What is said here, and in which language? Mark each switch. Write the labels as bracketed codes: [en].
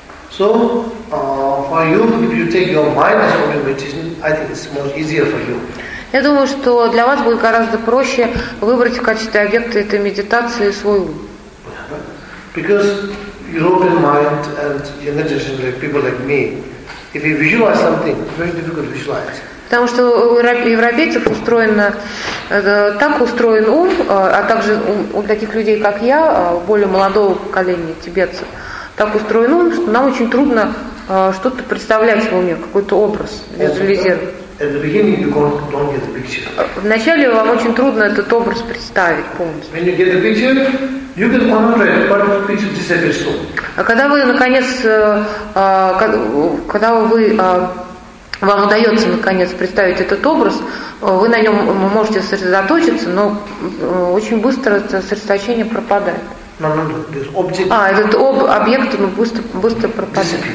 [en] So, for you, if you take your mind as your meditation, I think it's more easier for you. [ru] Я думаю, что для вас будет гораздо проще выбрать в качестве объекта этой медитации свой ум. [en] Because European mind and younger generation, like people like me, if you visualize something, it's very difficult to visualize. [ru] Потому что у европейцев устроено так устроен ум, а также у таких людей, как я, более молодого поколения тибетцев, так устроен ум, что нам очень трудно что-то представлять в уме, какой-то образ визуализировать. Вначале вам очень трудно этот образ представить полностью. [en] When you get the picture, you get 100, but the picture disappears soon. [ru] А когда вы наконец, когда вы вам удается наконец представить этот образ, вы на нем можете сосредоточиться, но очень быстро это сосредоточение пропадает. Этот объект быстро пропадает.